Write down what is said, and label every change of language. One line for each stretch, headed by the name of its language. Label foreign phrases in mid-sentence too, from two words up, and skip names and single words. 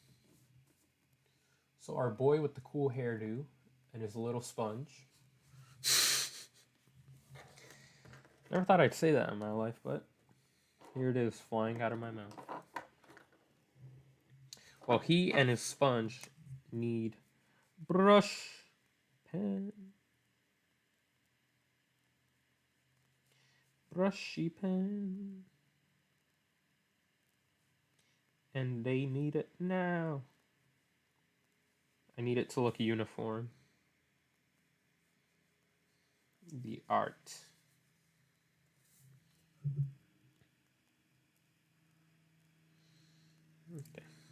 English: So our boy with the cool hairdo and his little sponge. Never thought I'd say that in my life, but here it is, flying out of my mouth. Well, he and his sponge need brush, pen, brushy pen, and they need it now. I need it to look uniform. The art. Okay.